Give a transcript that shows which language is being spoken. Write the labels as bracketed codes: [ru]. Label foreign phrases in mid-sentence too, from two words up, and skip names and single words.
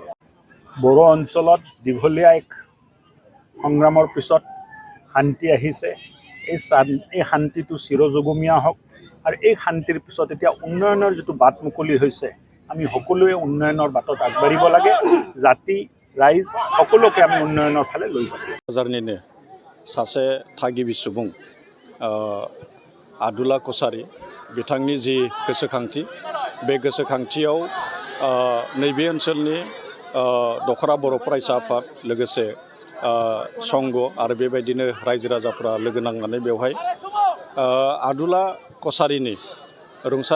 [as] বড়ো অঞ্চলত দীঘলীয়া এক সংগ্ৰামৰ পিছত শান্তি আহিছে। এই শান্তিটো চিৰযুগমীয়া হওক আৰু এই শান্তিৰ পিছত এতিয়া উন্নয়নৰ যিটো বাট মুকলি হৈছে, আমি সকলোৱে উন্নয়নৰ বাটত আগবাঢ়িব লাগে। জাতি, ৰাইজ সকলোকে আমি উন্নয়নৰ ফালে লৈ যাব। [brx] बाजारनिनो सासे थागिबि सुबुं आदुला कसारी बिथांनि जि गोसोखांथि, बे गोसोखांथियाव नैबे ओनसोलनि दखरा बर' फरायसा आफाद लोगोसे संघ आरो बेबायदिनो रायजो राजाफ्रा लोगो नांनानै बेवहाय आदुला कसारीनि रुंसारि